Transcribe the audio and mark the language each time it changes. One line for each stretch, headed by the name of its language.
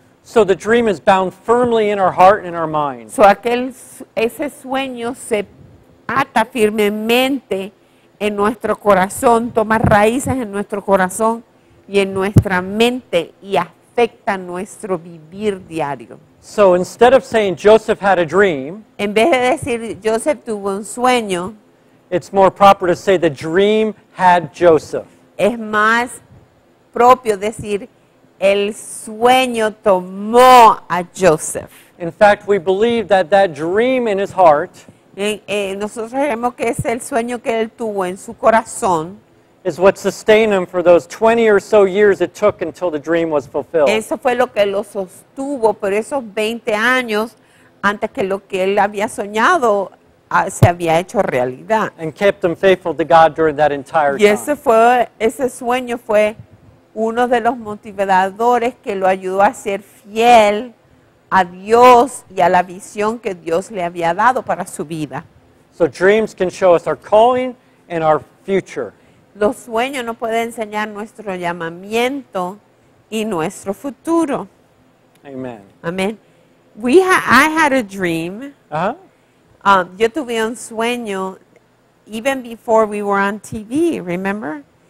English: So the dream is bound firmly in our heart and in our mind.
Spanish: Ese sueño se ata firmemente en nuestro corazón, toma raíces en nuestro corazón y en nuestra mente y afecta nuestro vivir diario.
English: So instead of saying Joseph had a dream,
Spanish: En vez de decir Joseph tuvo un sueño,
English: it's more proper to say the dream had Joseph.
Spanish: es más propio decir el sueño tomó a Joseph.
English: In fact, we believe that that dream in his heart
Spanish: Nosotros creemos que es el sueño que él tuvo en su corazón.
English: is what sustained him for those 20 or so years it took until the dream was fulfilled.
Spanish: Eso fue lo que lo sostuvo por esos 20 años antes que lo que él había soñado se había hecho realidad.
English: And kept him faithful to God during that entire
Spanish: Y
English: time.
Spanish: ese sueño fue uno de los motivadores que lo ayudó a ser fiel a Dios y a la visión que Dios le había dado para su vida.
English: So dreams can show us our calling and our future.
Spanish: Los sueños nos pueden enseñar nuestro llamamiento y nuestro futuro.
English: Amen. Amén. I had a dream. Uh-huh.
Spanish: Yo tuve un sueño
English: even before we were on TV, remember?